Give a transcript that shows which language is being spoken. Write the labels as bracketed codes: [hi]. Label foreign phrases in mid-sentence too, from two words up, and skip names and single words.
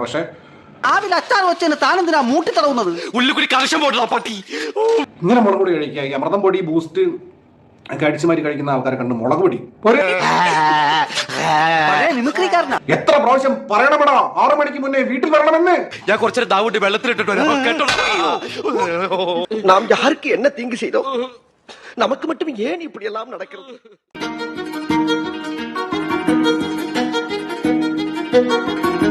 [ml] പക്ഷെ ഇങ്ങനെ മുളക് പൊടി കഴിക്കുക, ഈ അമൃതം പൊടി ബൂസ്റ്റ് ഒക്കെ അടിച്ചുമാരി കഴിക്കുന്ന ആൾക്കാരെ കണ്ട് മുളക് പൊടി എത്ര പ്രാവശ്യം പറയണമെടാ 6 മണിക്ക് മുന്നേ വീട്ടിൽ വരണമെന്ന്. ഞാൻ കുറച്ചേരം ദാവൂട്ടി വെള്ളത്തിലിട്ടിട്ട് [ta] നാം யாருக்கு என்ன தீங்கு செய்தோம்? நமக்கு மட்டும் ஏன் இப்படி எல்லாம் நடக்கிறது?